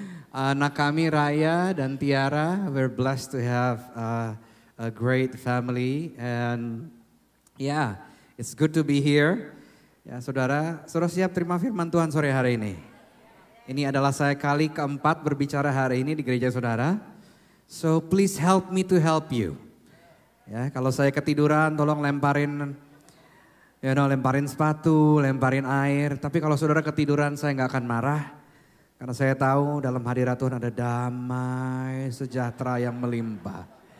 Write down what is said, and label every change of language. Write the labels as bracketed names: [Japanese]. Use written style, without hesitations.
[Indonesian] Anak kami [English] Raya dan Tiara, we're blessed to have a great family and yeah, it's good to be here. [Indonesian] Ya saudara siap terima firman Tuhan sore hari ini. Ini adalah saya kali keempat berbicara hari ini di gereja saudara. [English] So please help me to help you. [Indonesian] Ya, kalau saya ketiduran tolong lemparin sepatu, lemparin air. Tapi kalau saudara ketiduran saya nggak akan marah. Karena saya tahu dalam hadirat Tuhan ada damai sejahtera yang melimpah.